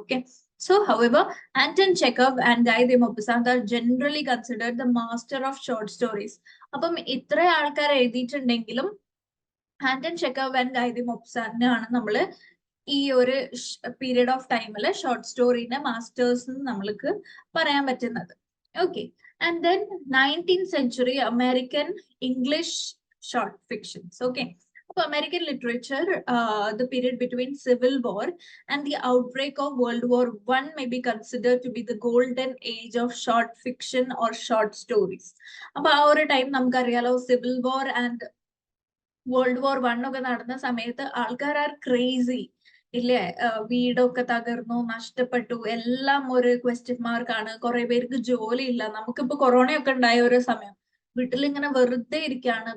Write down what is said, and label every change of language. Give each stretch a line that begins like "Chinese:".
English: Okay, so however Anton Chekhov and Guy de Maupassant are generally considered the master of short stories.
Malayalam: അപ്പം ഇത്ര ആൾക്കാർ എഴുതിയിട്ടുണ്ടെങ്കിലും Anton Chekhov and Guy de Maupassant ആണ് നമ്മള് ഈ ഒരു period of ടൈമില് short സ്റ്റോറിന്റെ masters നമ്മൾക്ക് പറയാൻ പറ്റുന്നത്.
English: Okay, and then 19th century American English short fictions. Okay, അപ്പൊ American literature, the period between Civil War and the outbreak of World War I may be considered to be the golden age of short fiction or short stories.
Malayalam: അപ്പൊ ആ ഒരു time നമുക്കറിയാലോ, civil war and world war I ഒക്കെ നടന്ന സമയത്ത് ആൾക്കാർ
English: are crazy
Malayalam: ഇല്ലേ. വീടൊക്കെ തകർന്നു, നഷ്ടപ്പെട്ടു, എല്ലാം ഒരു ക്വസ്റ്റ്യൻ മാർക്കാണ്. കുറെ പേർക്ക് ജോലി ഇല്ല. നമുക്കിപ്പോ കൊറോണയൊക്കെ ഉണ്ടായ ഒരു സമയം, വീട്ടിലിങ്ങനെ വെറുതെ ഇരിക്കുകയാണ്.